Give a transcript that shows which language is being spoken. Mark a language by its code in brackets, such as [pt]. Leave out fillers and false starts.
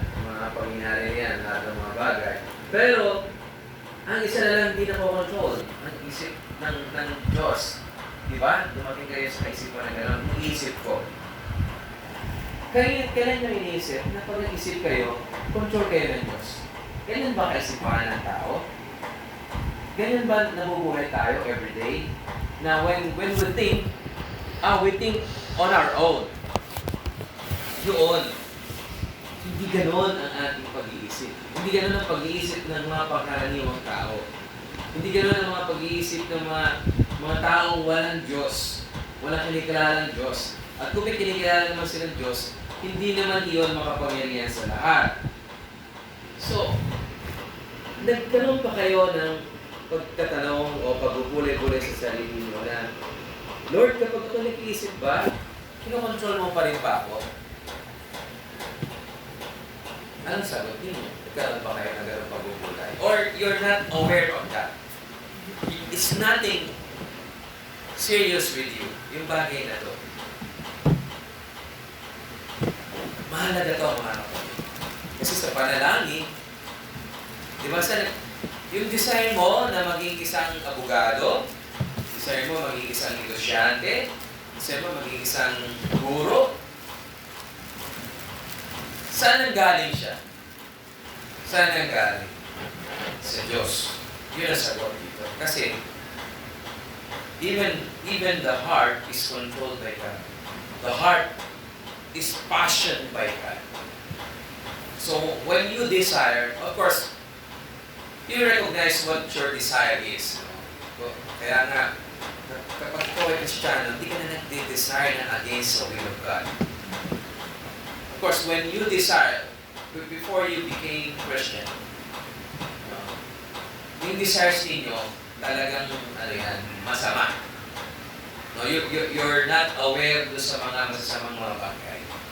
[tl] Mga pangyayari yan, lahat ng mga bagay. Pero, ang isa na lang hindi nakokontrol, ang isip ng Diyos. Diba? Dumating kayo sa kaisipan na gano'n, ang isip ko. Kailan nyo iniisip na pag nag-isip kayo, control kayo ng Diyos? Ganyan ba kaisipan ng tao? Ganyan ba nabubuhay tayo everyday? [en] Na when we think on our own. [tl] Yun. Hindi ganon ang ating pag-iisip. Hindi ganon ang pag-iisip ng mga pangkaraniwang tao. Hindi ganon ang mga pag-iisip ng mga taong walang Diyos. Walang kinikilala ng Diyos. At kung may kinikilala naman silang Diyos, hindi naman iyon makapangyarihan sa lahat. So, nagtanong pa kayo ng pagtatanong o pagbubulay-bulay sa sarili mo na, Lord, kapag ako nag-iisip ba, kinokontrol mo pa rin ba ako? Anong sagot niyo? Nagkaroon pa kayo ng gano'ng pagbubulay? [en] Or you're not aware of that? It's nothing serious with you, [tl] yung bagay na to. Mahalaga to, mga kapatid. Kasi sa panalangin, di ba yung desire mo na maging isang abogado, desire mo maging isang negosyante, desire mo maging isang guro, saan ang galing siya? Saan ang galing? Sa Diyos. Yun ang sagot dito. [en] Kasi, even the heart is controlled by God. The heart is passioned by God. So, when you desire, of course, you recognize what your desire is. [tl] Kaya nga, kapag ikaw ay Kristiyano, hindi ka na nag-desire na [en] against the will of God. Of course, when you desire, before you became Christian, [tl] yung desires ninyo, talagang masama. [en] No, you're not aware [tl] doon sa mga masasamang mga bagay.